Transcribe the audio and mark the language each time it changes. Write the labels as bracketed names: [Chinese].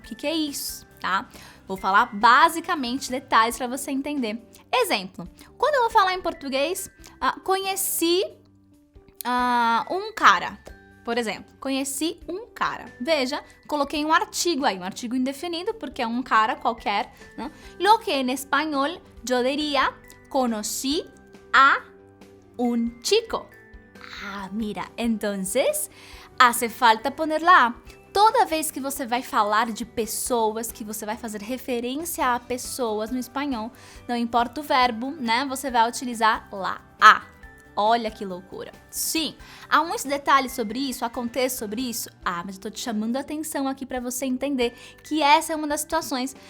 [Portuguese] O que é isso, tá? Vou falar basicamente detalhes para você entender. Exemplo, quando eu vou falar em português, conheci um cara. Por exemplo, conheci um cara. Veja, coloquei um artigo aí, um artigo indefinido, porque é um cara qualquer, né? [Spanish] Lo que en español yo diría, conocí a un chico. Mira, entonces, hace falta poner lá. [Portuguese] Toda vez que você vai falar de pessoas, que você vai fazer referência a pessoas no espanhol, não importa o verbo, né? Você vai utilizar lá, a. Olha que loucura. Sim, há uns detalhes sobre isso, há contexto sobre isso. Mas eu tô te chamando a atenção aqui para você entender que essa é uma das situações.